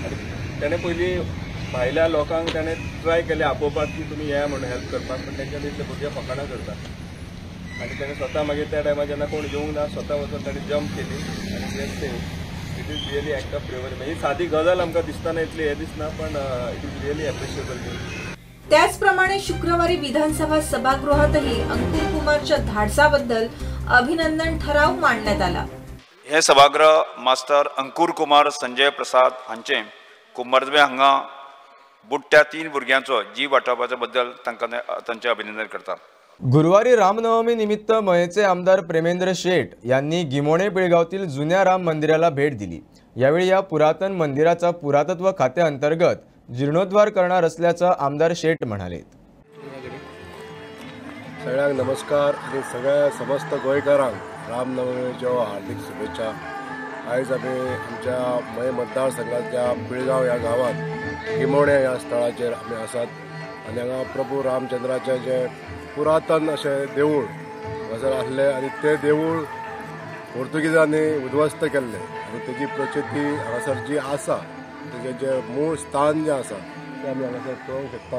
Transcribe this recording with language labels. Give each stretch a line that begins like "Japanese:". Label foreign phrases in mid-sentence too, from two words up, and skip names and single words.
Konkani: आनी ताणें पयलीं भायल्या लोकांक ताणें ट्राय केलें आपोवपाक की तुमी या म्हणून हेल्प करपाक, पण तेंच्या इतले भुरगे फकाणां करतात. आनी ताणें स्वता मागीर त्या टायमार जेन्ना कोण येवंक ना स्वता वचून ताणें जंप केली आनी
English: it is really act of bravery.
Konkani: ही सादी गजाल आमकां दिसतना इतली हे दिसना, पण
English: it is really appreciable thing.
Marathi: त्याचप्रमाणे शुक्रवारी विधानसभा सभागृहातही अंकुर कुमारच्या धाडसाबद्दल अभिनंदन ठराव मांडण्यात आला.
Konkani: हे सभागृह मास्तर अंकुर कुमार संजय प्रसाद हांचे कुंभारजुवे हांगा बुडट्या 3 भुरग्यांचो जीव वाटावपाच्या बद्दल तांचे अभिनंदन करतात.
Marathi: गुरुवारी रामनवमी निमित्त मयेचे आमदार प्रेमेंद्र शेट यांनी गिमोणे पिळगावतील जुन्या राम मंदिराला भेट दिली. यावेळी या पुरातन मंदिराचा पुरातत्व खात्याअंतर्गत जीर्णोद्धार करणार असल्याचं आमदार शेट म्हणाले.
Konkani: सगळ्यांक नमस्कार आणि सगळ्या समस्त गोंयकारांक रामनवमीच्यो हार्दिक शुभेच्छा. आयज आमी आमच्या मय मतदारसंघाच्या पिळगांव ह्या गांवांत गिमोणे ह्या स्थळाचेर आमी आसात आनी हांगा प्रभू रामचंद्राचें जे पुरातन अशें देवूळ हांगासर आसलें आनी तें देवूळ पोर्तुगीजांनी उद्ध्वस्त केल्लें आनी तेजी प्रचिती हांगासर जी आसा तेजें जें मूळ स्थान जें आसा तें आमी हांगासर पळोवंक शकता.